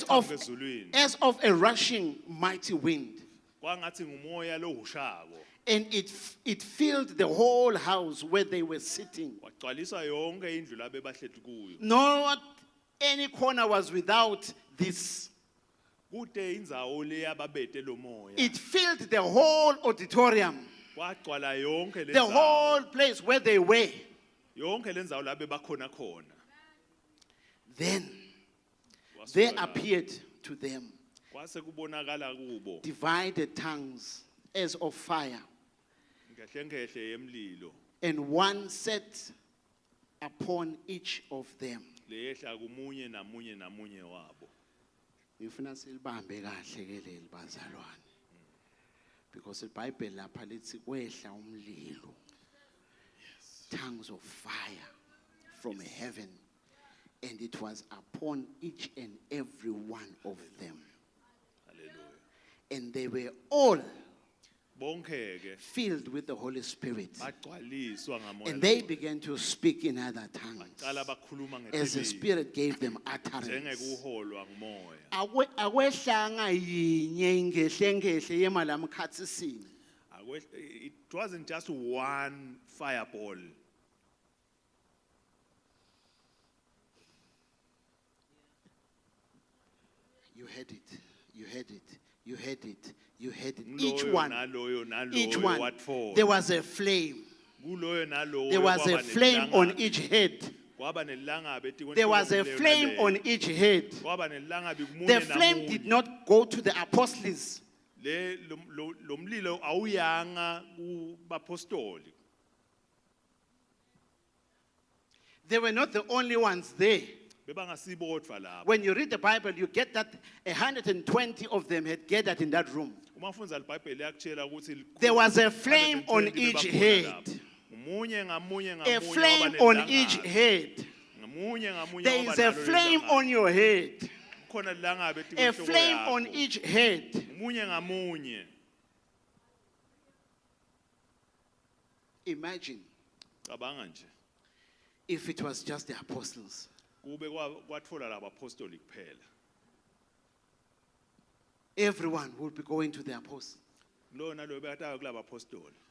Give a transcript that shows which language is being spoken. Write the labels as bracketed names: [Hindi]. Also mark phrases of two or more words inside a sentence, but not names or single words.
[Swati] sipho [English] of, [Swati] ezulwini [English] as of a rushing mighty wind. [Swati] kwangathi ngumoya lohushako [English] And it filled the whole house where they were sitting. [Swati] wagcwalisa yonke indlu labe bahleli kuyo [English] Not any corner was without this. [Swati] kude indzawo leya babete lo moya [English] It filled the whole auditorium, [Swati] kwagcwala yonke le [English] the [Swati] ndzawo [English] whole place where they were. [Swati] yonke le ndzawo labe bakhona khona [English] Then [Swati] Kwasuka [English] there [Swati] la- [English] appeared to them [Swati] kwase kubonakala kubo [English] divided tongues as of fire, [Swati] ngehlengehle yemlilo [English] and one sat upon each of them. [Swati] leyehla kumunye namunye namunye wabo Ngifuna silibambe kahle ke leli bazalwane. Because iBhayibheli lapha lithi kwehla umlilo. [English] Tongues of fire from heaven, and it was upon each and every one of them. [Swati] haleluya [English] And they were all [Swati] bonke ke [English] filled with the Holy Spirit. [Swati] bagcwaliswa ngamoya [English] And they began to speak in other tongues [Swati] qala bakhuluma [English] as the [Swati] ngetilimi [English] Spirit gave them utterance. [Swati] njengekuholwa ngumoya Akwehlanga yinye ingehlengehle yemalamkhatsisini. [English] it wasn't just one fireball You heard it. You heard it. You heard it. You heard it. Each [Swati] Loyo [English] one. [Swati] naloyo naloyo [English] Each one. [Swati] watfola. [English] There was a flame. [Swati] Kuloyo naloyo [English] There was a [Swati] kwaba [English] flame on [Swati] nelangabi. [English] each head. [Swati] Kwaba nelangabi etikweni [English] There was a [Swati] kuleyo [English] flame [Swati] naleyo. [English] on each head. [Swati] Kwaba nelangabi kumunye [English] The flame [Swati] namunye. [English] did not go to the apostles. [Swati] Lo mlilo awuyanga kubapostoli. [English] They were not the only ones there. [Swati] Bebangasibodva lapho. [English] When you read the Bible, you get that 120 of them had gathered in that room. [Swati] Uma ufundza iBhayibheli yakutshela ukuthi [English] There was a flame on 120 each [Swati] bebakhona [English] head. [Swati] lapho. Ngamunye ngamunye [English] A [Swati] ngamunye [English] flame [Swati] waba [English] on [Swati] nelangabi. [English] each head. [Swati] Ngamunye ngamunye [English] There [Swati] waba [English] is a [Swati] nalo [English] flame [Swati] lelangabi. [English] on your head. [Swati] Kukhona ilangabi [English] A [Swati] etikweni [English] flame [Swati] yakho. [English] on each head. [Swati] Ngamunye ngamunye. [English] Imagine [Swati] Cabanga nje. [English] if it was just the apostles. [Swati] Kube kwatfola labapostoli kuphela. [English] Everyone would be going to the apostles. [Swati] Lo nalo bekatayo kulabapostoli.